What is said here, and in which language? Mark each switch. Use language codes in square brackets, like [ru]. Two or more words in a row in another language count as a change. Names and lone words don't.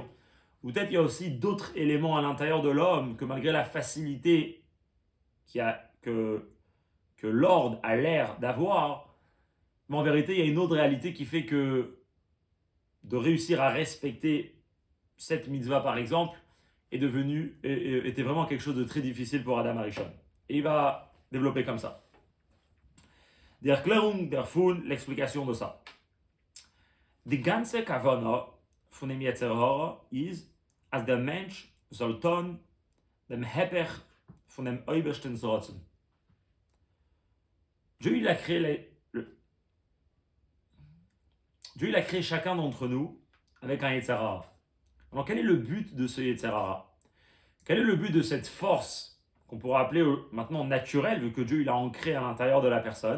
[fr] Ou peut-être il y a aussi d'autres éléments à l'intérieur de l'homme que malgré la facilité que l'ordre a l'air d'avoir, mais en vérité, il y a une autre réalité qui fait que de réussir à respecter cette mitzvah, par exemple, était vraiment quelque chose de très difficile pour Adam Arishon. Et il va développer comme ça. [yi] די ערקלערונג דער פֿון, [fr] l'explication de ça. [yi] די גאַנצע כּוונה פֿון דעם [he] יצר הרע [yi] איז, אַז דער מענטש זאָל טאָן דעם היפּוך פֿון דעם אייבערשטן רצון. [fr] Dieu il a créé chacun d'entre nous avec un [he] Yetzer Hara. [fr] Alors quel est le but de ce [he] Yetzer Hara? [fr] Quel est le but de cette force qu'on pourrait appeler maintenant naturelle, vu que Dieu il a ancré à l'intérieur de la personne?